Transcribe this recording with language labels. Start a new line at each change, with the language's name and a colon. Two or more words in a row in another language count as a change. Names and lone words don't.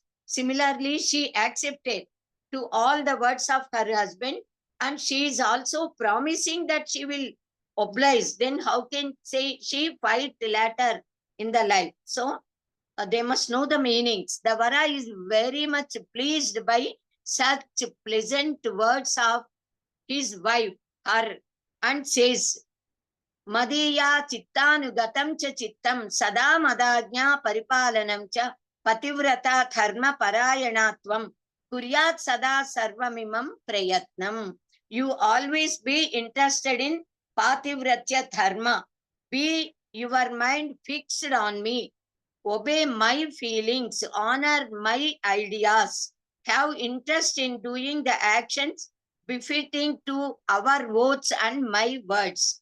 English: Similarly, she accepted to all the words of her husband, and she is also promising that she will oblige. Then how can say she fight later in the life? So they must know the meanings. The Vara is very much pleased by such pleasant words of his wife, her, and says,
Sanskrit: मदीय चित्तानुगतं च चित्तं सदा मदाज्ञा परिपालनं च पतिव्रता धर्म परायणत्वं कुर्यात् सदा सर्वमिमं प्रयत्नम्.
English: You always be interested in
Sanskrit: पातिव्रत्य धर्म.
English: Be your mind fixed on me. Obey my feelings. Honor my ideas. Have interest in doing the actions befitting to our votes and my words.